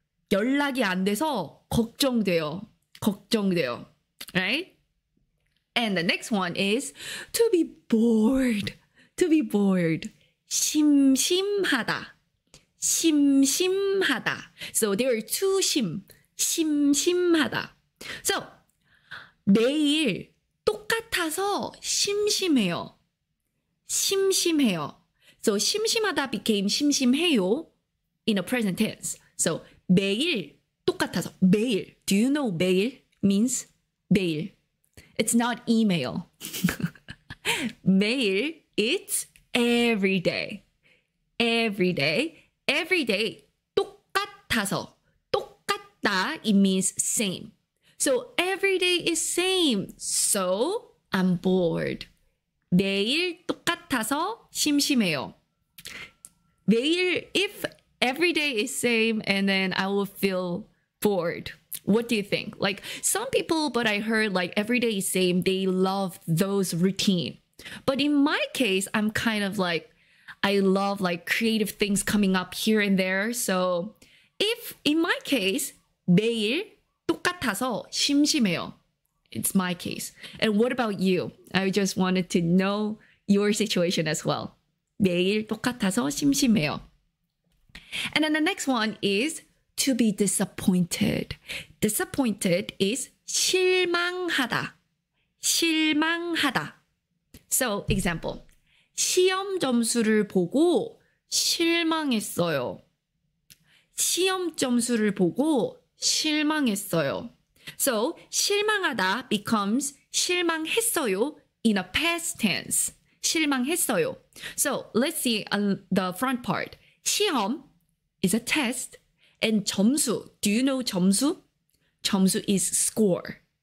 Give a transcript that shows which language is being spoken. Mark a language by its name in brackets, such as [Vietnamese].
[Korean] 연락이 안 돼서 걱정돼요. 걱정돼요. [English] Right? And the next one is to be bored. To be bored. [Korean] 심심하다. 심심하다. [English] So there are two 심심하다. [Korean] So 매일 똑같아서 심심해요. 심심해요. [English] So 심심하다 became 심심해요 in a present tense. [Korean] So 매일 똑같아서. 매일. [English] Do you know 매일 means? 매일. It's not email. 매일, it's every day. Every day. Every day. 똑같아서. 똑같다, it means same. So every day is same. So I'm bored. [Korean] 매일 똑같아서 심심해요. [English] 매일, if every day is same, and then I will feel bored. What do you think? Like some people, but I heard like every day is same, they love those routine. But in my case, I'm kind of like, I love like creative things coming up here and there. So if in my case, [Korean] 매일 똑같아서 심심해요. [English] It's my case. And what about you? I just wanted to know your situation as well. [Korean] 매일 똑같아서 심심해요. [English] And then the next one is to be disappointed. Disappointed is 실망하다. 실망하다. So, example. [Korean] 시험 점수를 보고 실망했어요. 시험 점수를 보고 실망했어요. [English] So, 실망하다 becomes 실망했어요 in a past tense. [Korean] 실망했어요. [English] So, let's see on the front part. 시험 is a test. And 점수, do you know 점수? 점수 is score.